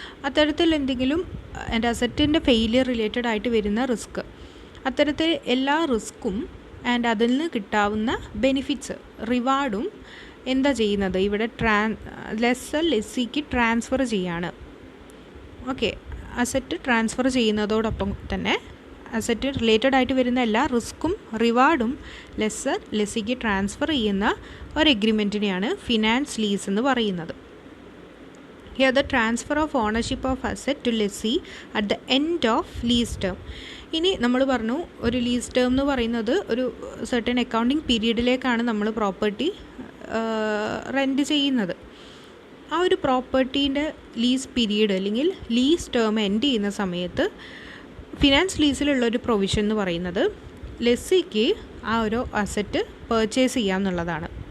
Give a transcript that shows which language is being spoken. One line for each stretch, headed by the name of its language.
Malayalam: അത്തരത്തിൽ എന്തെങ്കിലും എൻ്റെ അസറ്റിൻ്റെ ഫെയിലിയർ റിലേറ്റഡ് ആയിട്ട് വരുന്ന റിസ്ക്, അത്തരത്തിൽ എല്ലാ റിസ്ക്കും ആൻഡ് അതിൽ നിന്ന് കിട്ടാവുന്ന ബെനിഫിറ്റ്സ് റിവാർഡും എന്താ ചെയ്യുന്നത്, ഇവിടെ ലെസ്സർ ലെസ്സിക്ക് ട്രാൻസ്ഫർ ചെയ്യാണ്. ഓക്കെ, അസറ്റ് ട്രാൻസ്ഫർ ചെയ്യുന്നതോടൊപ്പം തന്നെ അസറ്റ് റിലേറ്റഡ് ആയിട്ട് വരുന്ന എല്ലാ റിസ്ക്കും റിവാർഡും ലെസ്സർ ലെസ്സിക്ക് ട്രാൻസ്ഫർ ചെയ്യുന്ന ഒരു എഗ്രിമെൻറ്റിനെയാണ് ഫിനാൻസ് ലീസ് എന്ന് പറയുന്നത്.
English: Here the transfer of ownership of asset to lessee at the end of lease term.
Malayalam: ഇനി നമ്മൾ പറഞ്ഞു ഒരു ലീസ് ടേം എന്ന് പറയുന്നത് ഒരു സർട്ടൻ അക്കൗണ്ടിങ് പീരീഡിലേക്കാണ് നമ്മൾ പ്രോപ്പർട്ടി റെൻറ്റ് ചെയ്യുന്നത്. ആ ഒരു പ്രോപ്പർട്ടീൻ്റെ ലീസ് പീരീഡ് അല്ലെങ്കിൽ ലീസ് ടേം എൻഡ് ചെയ്യുന്ന സമയത്ത് ഫിനാൻസ് ലീസിലുള്ളൊരു പ്രൊവിഷൻ എന്ന് പറയുന്നത് ലെസ്സിക്ക് ആ ഒരു അസറ്റ് പർച്ചേസ് ചെയ്യാമെന്നുള്ളതാണ്.